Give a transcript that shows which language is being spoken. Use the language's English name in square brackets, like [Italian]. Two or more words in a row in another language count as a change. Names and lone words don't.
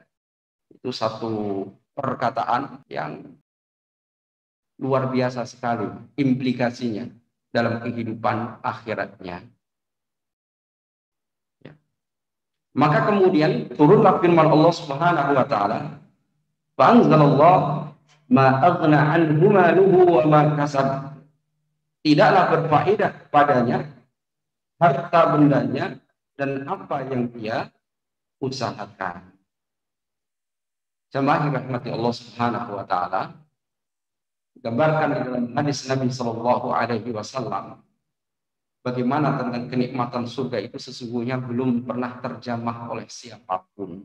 [Indonesian] Itu satu perkataan yang luar biasa sekali implikasinya dalam kehidupan akhiratnya. Maka kemudian turunlah firman [Arabic] الله سبحانه وتعالى, "فأنزل الله ما أغنى عنه ماله وما كسب." [Indonesian] Tidaklah berfaedah padanya harta bendanya dan apa yang dia usahakan. Jemaah rahmati [Arabic] الله سبحانه وتعالى, [Indonesian] digambarkan di dalam hadis Nabi [Arabic] صلى الله عليه وسلم [Indonesian] bagaimana tentang kenikmatan surga itu sesungguhnya belum pernah terjamah oleh siapapun.